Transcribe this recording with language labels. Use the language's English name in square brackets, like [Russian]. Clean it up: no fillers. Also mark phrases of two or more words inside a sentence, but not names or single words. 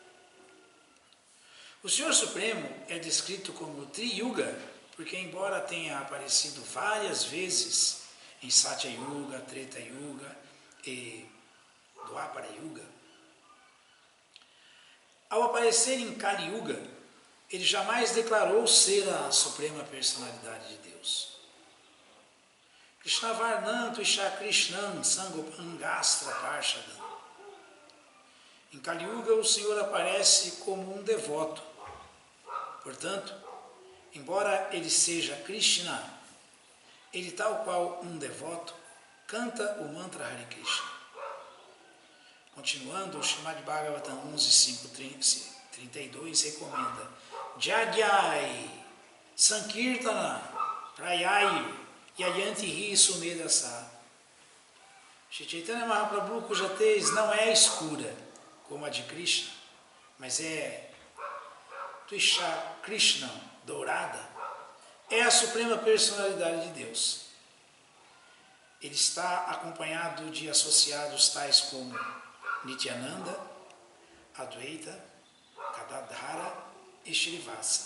[Portuguese] O Senhor Supremo é descrito como Tri-Yuga, porque embora tenha aparecido várias vezes em Satya Yuga, Treta Yuga e Dwapara Yuga, ao aparecer em Kali Yuga, ele jamais declarou ser a Suprema Personalidade de Deus. [Sanskrit] कृष्ण वर्णं त्विषा कृष्णं साङ्गोपाङ्गास्त्र पार्षदम्. [Portuguese] Em Kali Yuga, o Senhor aparece como um devoto. Portanto, embora ele seja Krishna, ele, tal qual um devoto, canta o mantra Hare Krishna. Continuando, o Srimad Bhagavatam 11.5.32 recomenda [Sanskrit] यज्ञैः सङ्कीर्तन प्रायैर् यजन्ति हि सुमेधसः. [Portuguese] Shri Chaitanya Mahaprabhu, cuja tez não é escura como a de Krishna, mas é [Sanskrit] त्विषा कृष्ण, [Portuguese] dourada, é a suprema personalidade de Deus. Ele está acompanhado de associados tais como Nityananda, Advaita, Gadadhara e Shrivasa.